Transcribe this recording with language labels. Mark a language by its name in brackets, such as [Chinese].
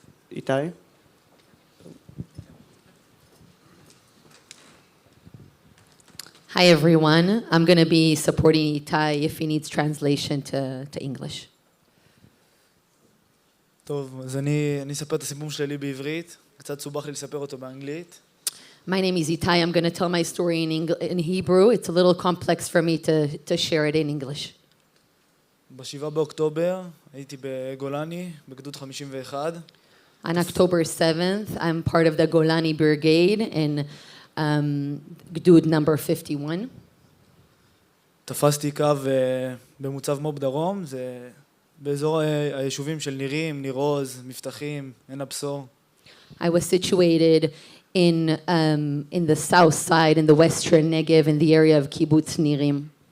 [English] Itai? Hi everyone. I'm going to be supporting Itai if he needs translation to English. [Hebrew] טוב, אז אני אספר את הסיפור שלי בעברית, קצת סובך לי לספר אותו באנגלית. [English] My name is Itai. I'm going to tell my story in Hebrew. It's a little complex for me to share it in English. [Hebrew] ב-7 באוקטובר הייתי בגולני, בגדוד 51. [English] On October 7th, I'm part of the Golani Brigade in Gdud number 51. [Hebrew] תפסתי קו במוצב מוב דרום, זה באזור היישובים של נירים, ניר עוז, מבטחים, עין הבשור. [English] I was situated in the south side, in the western Negev, in the area of Kibbutz Nirim.